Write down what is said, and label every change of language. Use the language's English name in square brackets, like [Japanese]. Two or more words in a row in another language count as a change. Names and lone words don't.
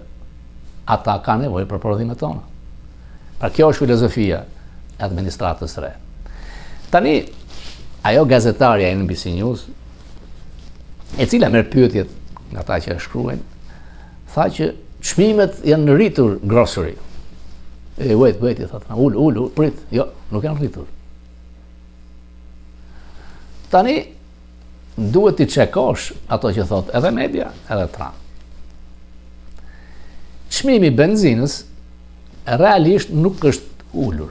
[Albanian] Ata kanë nevojë për prodhimet tona. Pra kjo është filozofia e administratës së re. Tani, ajo gazetarja e NBC News, e cila merr pyetjet nga ata që shkruajnë, tha që çmimet janë rritur grocery. Wait, i thotë, ul, prit, jo, nuk janë rritur. Tani, duhet t'i çekosh ato që thotë edhe media, edhe Trump. Çmimi i benzinës realisht nuk është ulur.